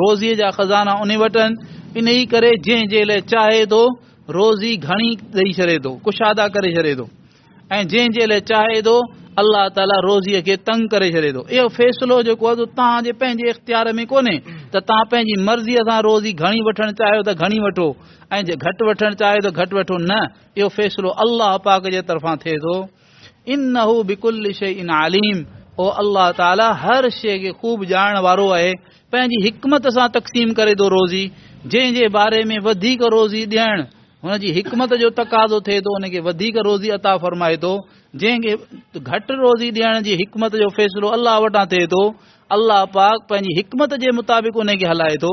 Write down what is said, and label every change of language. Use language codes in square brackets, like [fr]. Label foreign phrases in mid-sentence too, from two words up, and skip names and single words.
[sd] रोज़ीअ जा खज़ाना उन वटि आहिनि। इन ई करे जंहिं लाइ चाहे थो रोज़ी घणी ॾेई छॾे थो, कुशादा करे छॾे थो, ऐं जंहिं लाइ चाहे थो अल्लाह ताला रोज़ीअ खे तंग करे छॾे थो। इहो फ़ैसिलो जेको आहे तव्हांजे पंहिंजे इख़्तियार में कोन्हे त तव्हां पंहिंजी मर्ज़ीअ सां रोज़ी घणी वठणु चाहियो त घणी वठो ऐं जे घटि वठणु चाहियो त घटि वठो, न, इहो फ़ैसिलो अल्लाह पाक जे तरफ़ां थिए थो। [ar] إنه بكل شيء عليم, [sd] ओ अल्लाह ताला हर शइ खे ख़ूब ॼाणण वारो आहे। पंहिंजी हिकमत सां तक़सीम करे थो रोज़ी, जंहिंजे बारे में वधीक रोज़ी ॾियणु हुनजी हिकमत जो तक़ाज़ो थिए थो उनखे वधीक रोज़ी अता फ़रमाए थो। जंहिंखे घटि रोज़ी ॾियण जी हिकमत जो फ़ैसिलो अल्लाह वटां थिए थो, अल्लाह पाक पंहिंजी हिकमत जे मुताबिक़ उनखे हलाए थो।